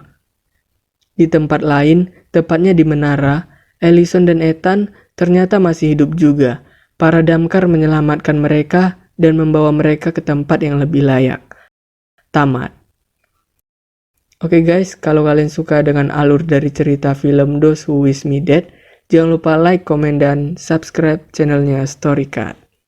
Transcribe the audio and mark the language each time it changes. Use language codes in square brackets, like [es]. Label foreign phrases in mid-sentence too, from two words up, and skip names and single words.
[id] Di tempat lain, tepatnya di menara, Allison dan Ethan ternyata masih hidup juga. Para damkar menyelamatkan mereka dan membawa mereka ke tempat yang lebih layak. Tamat. Oke guys, kalau kalian suka dengan alur dari cerita film Those Who Wish Me Dead, jangan lupa like, komen, dan subscribe channelnya Storycat.